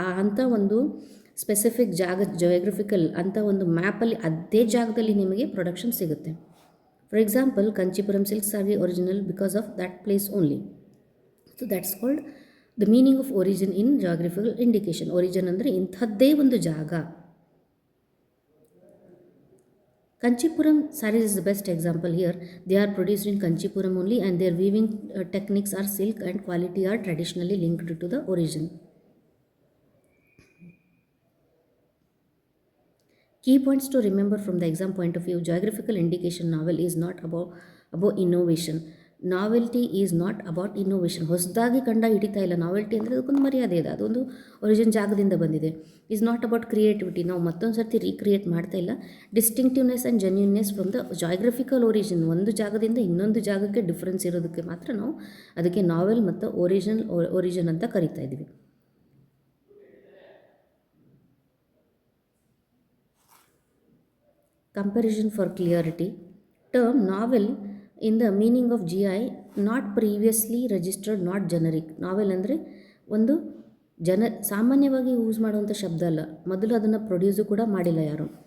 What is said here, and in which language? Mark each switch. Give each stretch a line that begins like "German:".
Kannada: ಅಂಥ ಒಂದು specific geographical ಅಂತ ಒಂದು ಮ್ಯಾಪಲ್ಲಿ ಅದೇ ಜಾಗದಲ್ಲಿ ನಿಮಗೆ ಪ್ರೊಡಕ್ಷನ್ ಸಿಗುತ್ತೆ.
English: For example, Kanchipuram silk sari original because of that place only. So that's called the meaning of origin in geographical indication.
Kannada: Origin ಅಂದರೆ ಇಂಥದ್ದೇ ಒಂದು ಜಾಗ.
English: Kanchipuram sarees is the best example here. They are produced in Kanchipuram only, and their weaving techniques are silk and quality are traditionally linked to the origin. Key points to remember from the exam point of view: geographical indication novel is not about innovation. Novelty is not about innovation.
Kannada: ಹೊಸದಾಗಿ ಕಂಡ ಹಿಡಿತಾ ಇಲ್ಲ. Novelty ಅಂದರೆ ಅದಕ್ಕೊಂದು ಮರ್ಯಾದೆ ಇದೆ, ಅದೊಂದು origin ಜಾಗದಿಂದ ಬಂದಿದೆ.
English: is not about creativity,
Kannada: ನಾವು ಮತ್ತೊಂದು ಸರ್ತಿ ರೀಕ್ರಿಯೇಟ್ ಮಾಡ್ತಾ ಇಲ್ಲ.
English: distinctiveness and genuineness from the geographical origin,
Kannada: ಒಂದು ಜಾಗದಿಂದ ಇನ್ನೊಂದು ಜಾಗಕ್ಕೆ ಡಿಫ್ರೆನ್ಸ್ ಇರೋದಕ್ಕೆ ಮಾತ್ರ ನಾವು ಅದಕ್ಕೆ ನಾವೆಲ್ ಮತ್ತು ಒರಿಜಿನ್ ಅಂತ ಕರಿತಾ ಇದ್ದೀವಿ.
English: Comparison for clarity. Term novel in the meaning of GI, not previously registered, not generic.
Kannada: ನಾವೆಲ್ ಅಂದರೆ ಒಂದು ಸಾಮಾನ್ಯವಾಗಿ ಯೂಸ್ ಮಾಡುವಂಥ ಶಬ್ದ ಅಲ್ಲ, ಮೊದಲು ಅದನ್ನು ಪ್ರೊಡ್ಯೂಸು ಕೂಡ ಮಾಡಿಲ್ಲ ಯಾರು.